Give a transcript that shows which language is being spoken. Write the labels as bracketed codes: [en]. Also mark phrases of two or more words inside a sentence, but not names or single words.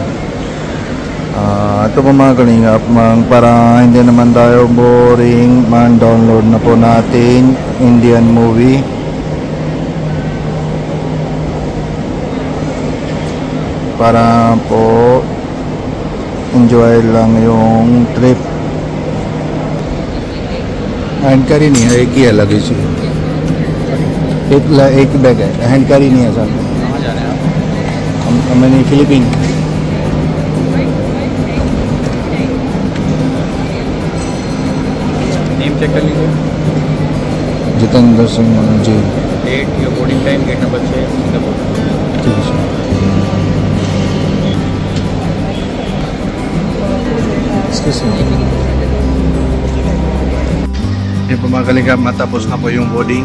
[tl] Ito po mga kalingap, para hindi naman tayo boring, download na po natin [en] Indian movie. [tl] Para po enjoy lang yung trip. [hi] Handkari नहीं है, एक ही अलग ही चीज, एक बैग है, हैंडकारी नहीं है सर. कहाँ जा रहे हैं आप? मैंने फिलीपीन. [en] name check [hi] कर लीजिए. जितेंद्र सिंह जी. [en] date या boarding time gate number 6 Singapore. [hi] ठीक है सर. [tl] Yung po mga kalingap, matapos na po yung boarding.